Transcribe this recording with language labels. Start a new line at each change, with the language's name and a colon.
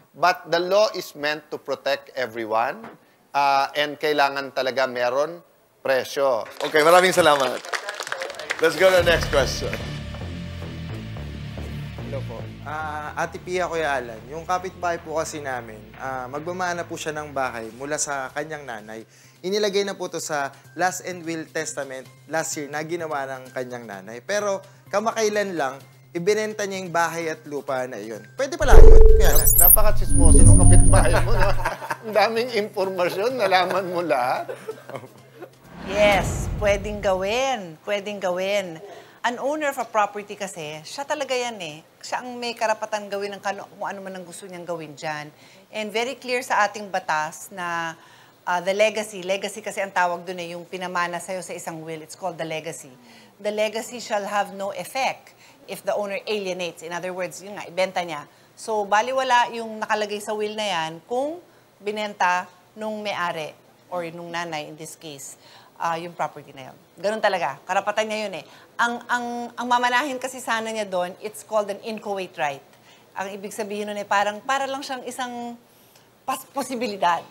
English: But the law is meant to protect everyone and
Filipino: kailangan talaga meron presyo.
English: Okay,
Filipino: maraming salamat.
English: Let's go to the next question.
Filipino: Hello po. Ate Pia, Kuya Alan, yung kapitbahay po kasi namin, magmamana po siya ng bahay mula sa kanyang nanay. Inilagay na po to sa last and will testament last year na ginawa ng kanyang nanay. Pero kamakailan lang, ibinenta niya yung bahay at lupa na iyon. Pwede pala yun, Kuya Alan? Napaka-chismoso ng kapitbahay mo. No? Ang daming impormasyon, nalaman mo lahat. Yes, pwedeng gawin. Pwedeng gawin.
English: An owner of a property
Filipino: kasi, siya talaga yan eh. Siya ang may karapatan gawin ng kung ano man ang gusto niyang gawin dyan. And very clear sa ating batas na the legacy. Legacy kasi ang tawag dun eh, yung pinamana sa'yo sa isang will.
English: It's called the legacy. The legacy shall have no effect if the owner alienates. In other words,
Filipino: yun nga, ibenta niya. So, baliwala yung nakalagay sa will na yan kung binenta nung may-ari or nung nanay
English: in this case,
Filipino: yung property na yun. Ganun talaga. Karapatan niya yun eh. Ang mamanahin kasi sana niya doon,
English: it's called an inchoate right.
Filipino: Ang ibig sabihin nun eh, para lang siyang isang posibilidad.